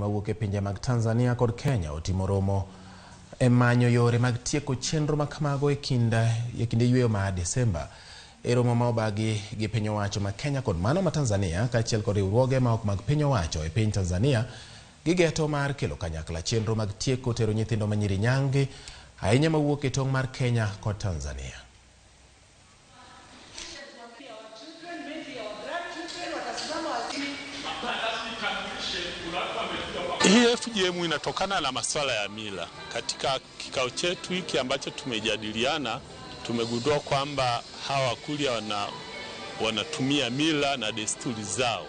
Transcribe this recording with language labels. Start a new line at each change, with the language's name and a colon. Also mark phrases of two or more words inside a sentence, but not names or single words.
Luo (Kenya and Tanzania): mawuok e pinje mag Tanzania kod Kenya otimo romo e manyo yore mag tieko chenro ma kamago e kinde yweyo ma Desemba. E romo ma obagi gi piny owacho ma Kenya kod mano ma Tanzania kaachiel kod riwruoge ma ok mag piny owacho e piny Tanzania gigeto mar kelo kanyakla chenro mag tieko tero nyithindo ma nyiri nyange ahinya mawuok e tong' mar Kenya kod Tanzania.
Swahili: Hii FGM inatokana na masuala ya mila. Katika kikao chetu hiki ambacho tumejadiliana, tumegundua kwamba hawa Wakurya wanatumia mila na desturi zao.